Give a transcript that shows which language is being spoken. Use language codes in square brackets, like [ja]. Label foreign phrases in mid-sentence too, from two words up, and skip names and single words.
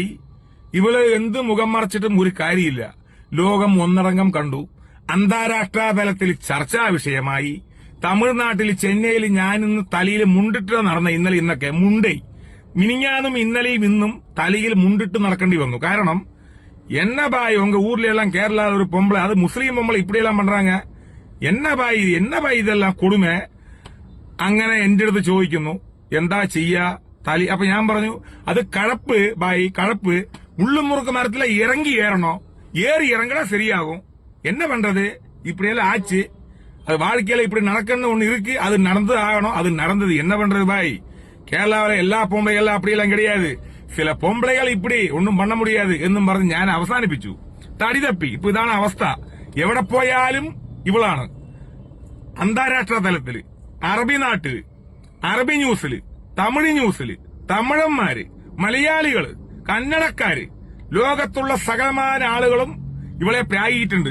[ml] ഇവള് എന്ത് മുഖം മറച്ചിട്ടും ഒരു കാര്യമില്ല. ലോകം ഒന്നടങ്കം കണ്ടു. അന്താരാഷ്ട്ര തലത്തിൽ ചർച്ചാ വിഷയമായി. തമിഴ്നാട്ടിൽ ചെന്നൈയിൽ ഞാൻ ഇന്ന് തലയിൽ മുണ്ടിട്ട് നടന്ന ഇന്നലെ ഇന്നൊക്കെ മിനിഞ്ഞാന്നും ഇന്നലെയും ഇന്നും തലയിൽ മുണ്ടിട്ട് നടക്കേണ്ടി വന്നു. [ta] കാരണം என்ன பாய் உங்க ஊர்ல எல்லாம் கேரளால ஒரு பொம்பளை, அது முஸ்லீம் பொம்பளை இப்படி எல்லாம் பண்றாங்க, என்ன பாய் இதெல்லாம் கொடுமை. [ml] അങ്ങനെ എന്റെ അടുത്ത് ചോദിക്കുന്നു എന്താ ചെയ്യാ തലി. അപ്പൊ ഞാൻ പറഞ്ഞു അത് കഴപ്പ് ബായി, കഴപ്പ് മുള്ളും മുറുക്ക് മരത്തില ഇറങ്ങി ഏറണോ, [ta] ஏறி இறங்கினா சரியாகும், என்ன பண்றது இப்படியெல்லாம் ஆச்சு, அது வாழ்க்கையில இப்படி நடக்கணும்னு ஒண்ணு இருக்கு, அது நடந்து ஆகணும், அது நடந்தது, என்ன பண்றது பாய். கேரளாவிலே எல்லா பொம்பளைகளும் அப்படியெல்லாம் கிடையாது சில பொம்பளைகள் இப்படி ஒன்றும் பண்ண முடியாது [ml] എന്നും പറഞ്ഞ് ഞാൻ അവസാനിപ്പിച്ചു. തടി തപ്പി. ഇപ്പൊ ഇതാണ് അവസ്ഥ. എവിടെ പോയാലും ഇവളാണ്. അന്താരാഷ്ട്ര തലത്തില്, അറബി നാട്ടില്, അറബി ന്യൂസില്, തമിഴ് ന്യൂസില്, തമിഴന്മാര്, മലയാളികള്, കന്നഡക്കാര്, ലോകത്തുള്ള സകലമാന ആളുകളും ഇവളെ പ്രായിട്ടുണ്ട്.